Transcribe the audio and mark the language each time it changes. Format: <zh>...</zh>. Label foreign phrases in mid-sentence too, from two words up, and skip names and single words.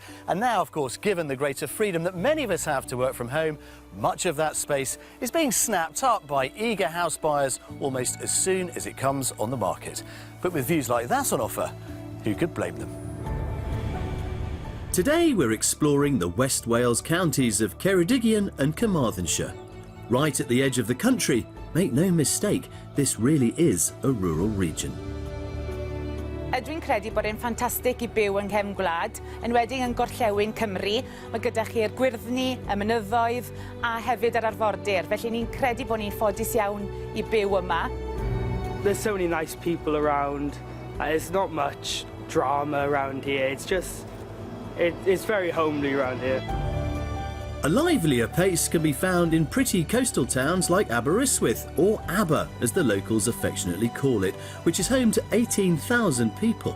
<en>And now, of course, given the greater freedom that many of us have to work from home, much of that space is being snapped up by eager house buyers almost as soon as it comes on the market. But with views like that on offer, who could blame them? Today we're exploring the West Wales counties of Ceredigion and Carmarthenshire. Right at the edge of the country, make no mistake, this really is a rural region.</en> <cy>Dwi'n credu bod e'n ffantastig I byw yng nghefn gwlad, enwedig yn gorllewin Cymru. Mae gyda chi'r gwyrddni, y mynyddoedd a hefyd yr arfordir. Felly ni'n credu bod ni'n ffodus iawn I byw yma.</cy> <en>There's so many nice people around. There's not much drama around here. It's just, it's very homely around here. A livelier pace can be found in pretty coastal towns like Aberystwyth, or Aber as the locals affectionately call it, which is home to 18,000 people.</en>